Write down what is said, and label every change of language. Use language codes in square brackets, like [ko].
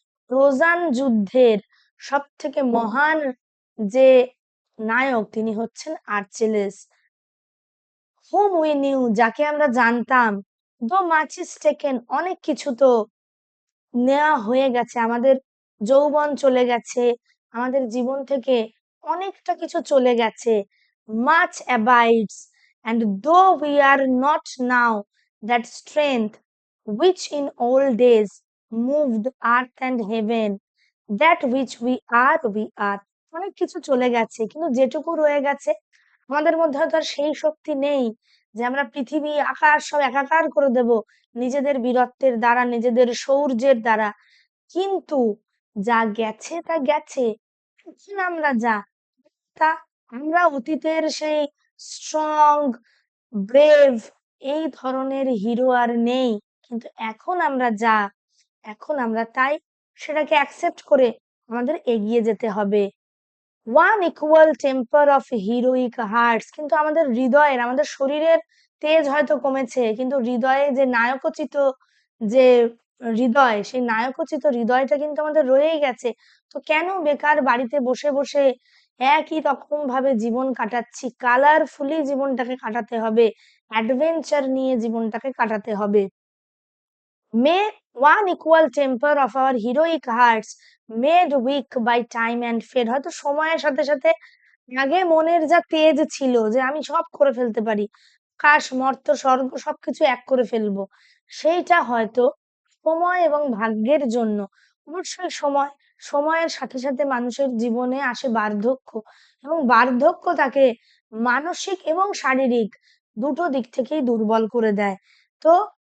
[bn] Trojan যুদ্ধের সব থেকে মহান যে নায়ক, তিনি হচ্ছেন আর্চিলিস। [en] hmm we knew, [bn] যাকে আমরা জানতাম। [en] though much is taken, [bn] অনেক কিছু তো নেওয়া হয়ে গেছে, আমাদের যৌবন চলে গেছে, আমাদের জীবন থেকে অনেকটা কিছু চলে গেছে। [en] Much abides, and though we are not now that strength which in old days moved earth and heaven, that which we are. [bn] অনেক কিছু চলে গেছে, কিন্তু যেটুকু রয়ে গেছে আমাদের মধ্যে হয়তো আর সেই শক্তি নেই যে আমরা পৃথিবী আকাশ সব একাকার করে দেব নিজেদের বীরত্বের দ্বারা, নিজেদের শৌর্যের দ্বারা। কিন্তু যা গেছে তা গেছে। এখন আমরা যা, তা আমরা অতীতের সেই স্ট্রং, ব্রেভ, এই ধরনের হিরো আর নেই। কিন্তু এখন আমরা যা, এখন আমরা তাই সেটাকে অ্যাকসেপ্ট করে আমাদের এগিয়ে যেতে হবে। [en] One equal temper of heroic hearts. [bn] কিন্তু আমাদের হৃদয়ের, আমাদের শরীরের তেজ হয়তো কমেছে, কিন্তু হৃদয়ে যে নায়কোচিত যে হৃদয়, সেই নায়কোচিত হৃদয়টা কিন্তু আমাদের রয়েই গেছে। তো কেন বেকার বাড়িতে বসে বসে একই রকম ভাবে জীবন কাটাচ্ছি? কালারফুলি জীবনটাকে কাটাতে হবে, অ্যাডভেঞ্চার নিয়ে জীবনটাকে কাটাতে হবে। [en] May one equal temper of our heroic hearts made weak by time and fate. [bn] হয়তো সময়ের সাথে সাথে আগে মনের যা তেজ ছিল যে আমি সব করে ফেলতে পারি, আকাশ মর্ত্য স্বর্গ সবকিছু এক করে ফেলবো, সেইটা হয়তো সময় এবং ভাগ্যের জন্য, অবশ্যই সময়ের সাথে সাথে মানুষের জীবনে আসে বার্ধক্য, এবং বার্ধক্য তাকে মানসিক এবং শারীরিক দুটো দিক থেকেই দুর্বল করে দেয়। তো